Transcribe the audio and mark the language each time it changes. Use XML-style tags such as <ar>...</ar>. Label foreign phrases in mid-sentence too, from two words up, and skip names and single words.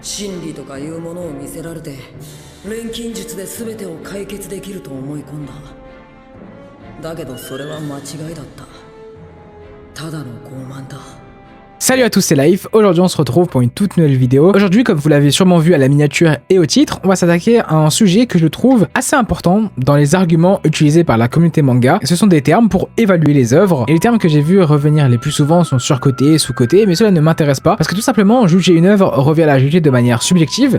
<ja>真理とかいうものを見せられて錬金術で全てを解決できると思い込んだ。だけどそれは間違いだった。ただの傲慢だ。</ja> <fr>Salut à tous, c'est Life. Aujourd'hui on se retrouve pour une toute nouvelle vidéo. Aujourd'hui, comme vous l'avez sûrement vu à la miniature et au titre, on va s'attaquer à un sujet que je trouve assez important dans les arguments utilisés par la communauté manga. Ce sont des termes pour évaluer les œuvres, et les termes que j'ai vu revenir les plus souvent sont surcotés, sous-cotés, mais cela ne m'intéresse pas parce que tout simplement juger une œuvre revient à la juger de manière subjective.</fr>